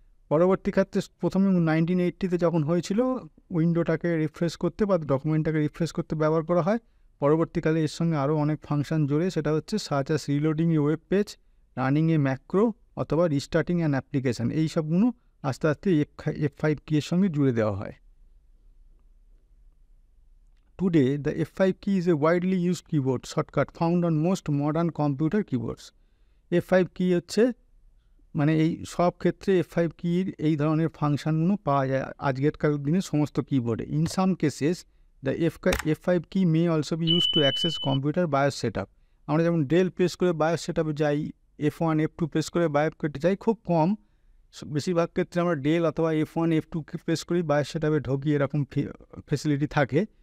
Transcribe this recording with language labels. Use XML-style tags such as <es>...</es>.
<bn>পরবর্তী ক্ষেত্রে প্রথমে 1980-তে যখন হয়েছিল, উইন্ডোটাকে রিফ্রেশ করতে বা ডকুমেন্টটাকে রিফ্রেশ করতে ব্যবহার করা হয়। পরবর্তীকালে এর সঙ্গে আরও অনেক ফাংশন জুড়ে, সেটা হচ্ছে</bn> <en>such as reloading a web page, running a macro</en> <bn>অথবা</bn> <en>Restarting an application.</en> <bn>এই সবগুলো আস্তে আস্তে F5 কি এর সঙ্গে জুড়ে দেওয়া হয়।</bn> <en>Today, the F5 key is a widely used keyboard shortcut found on most modern computer keyboards.</en> <bn>F5 key হচ্ছে মানে এই সব ক্ষেত্রে F5 কির এই ধরনের ফাংশনগুলো পাওয়া যায় আজকেরকার দিনে সমস্ত কিবোর্ডে।</bn> <en>In some cases the F5 key may also be use to access computer BIOS set up.</en> <bn>আমরা যেমন ডেল প্রেস করে বায়োস সেট আপে যাই, F1 F2 প্রেস করে বায়োস করতে যাই, খুব কম, বেশিরভাগ ক্ষেত্রে আমরা ডেল অথবা F1 F2 প্রেস করি বায়োস সেট আপে ঢুকি, এরকম ফেসিলিটি থাকে।</bn>